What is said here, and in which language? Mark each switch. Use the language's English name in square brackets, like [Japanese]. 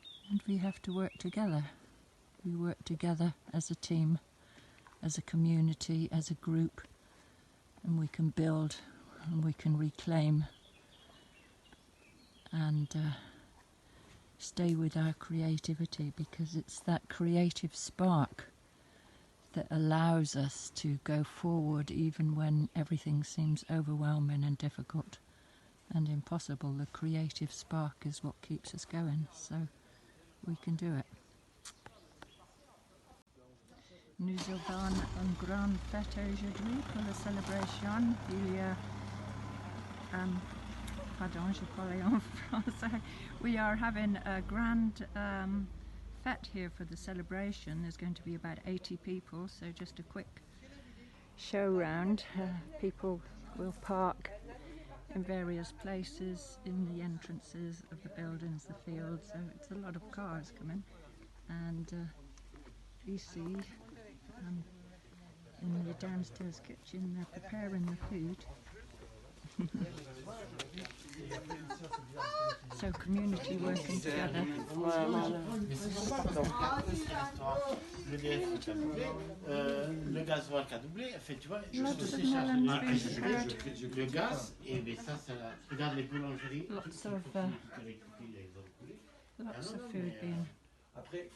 [English] And we have to work together. We work together as a team, as a community, as a group, and we can build and we can reclaim and stay with our creativity, because it's that creative spark that allows us to go forward even when everything seems overwhelming and difficult and impossible. The creative spark is what keeps us going, so we can do it. [French] Nous avons une grande fête aujourd'hui pour la célébration. Il y a pardon, je parlais en français. [English] We are having a grand fete here for the celebration. There's going to be about 80 people, so just a quick show round. People will park in various places, in the entrances of the buildings, the fields, so it's a lot of cars coming. And ici, in the downstairs kitchen, they're preparing the food. So community working together. [French] Le gasoil qui a doublé, en fait, tu vois, [English] Lots of melons being prepared. [French] le gaz, et bien ça, regarde les boulangeries. [English] Lots of food being prepared.